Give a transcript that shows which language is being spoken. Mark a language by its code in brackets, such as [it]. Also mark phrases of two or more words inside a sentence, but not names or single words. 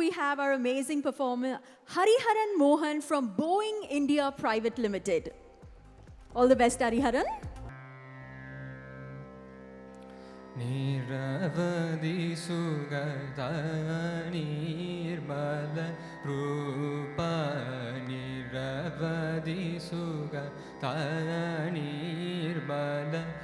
[en] have our amazing performer Hariharan Mohan from Boeing India Private Limited. All the best, Hariharan. [sa] Niravadi Sugata Nirmala Rupa Niravadi Sugata Nirmala